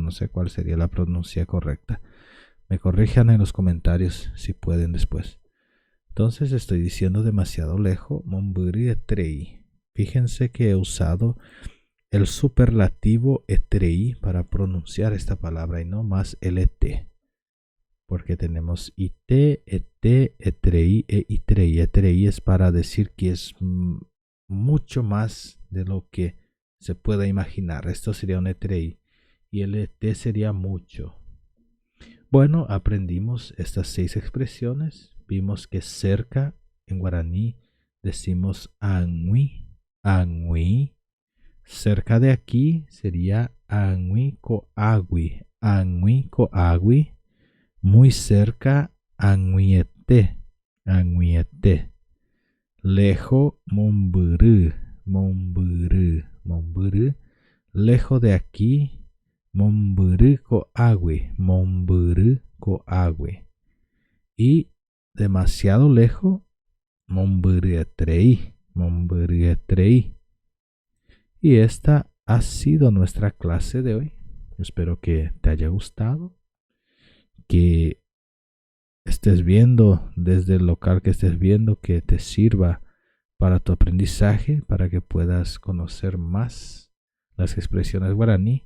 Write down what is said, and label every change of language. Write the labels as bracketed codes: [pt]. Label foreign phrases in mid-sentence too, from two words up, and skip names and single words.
[es] No sé cuál sería la pronuncia correcta. Me corrijan en los comentarios si pueden después. Entonces estoy diciendo demasiado lejos. [gn] Momburu. [es] Fíjense que he usado el superlativo etrei para pronunciar esta palabra y no más lt. Porque tenemos [gn] it, et, etrei e itrei. [es] Etrei es para decir que es mucho más de lo que se pueda imaginar. Esto sería un etrei. Y el et sería mucho. Bueno, aprendimos estas 6 expresiones. Vimos que cerca en guaraní decimos [gn] angui, angui. [es] Cerca de aquí sería [gn] angui coagui, angui coagui. [es] Muy cerca, [gn] anguiete, anguiete. Lejo, momburu, momburu, momburu. [es] Lejos de aquí, [gn] momburu coagui, momburu coagui. [es] Y demasiado lejos, [gn] momburu etrei, momburu etrei. [es] Y esta ha sido nuestra clase de hoy. Espero que te haya gustado, que estés viendo desde el local que estés viendo, que te sirva para tu aprendizaje, para que puedas conocer más las expresiones guaraní.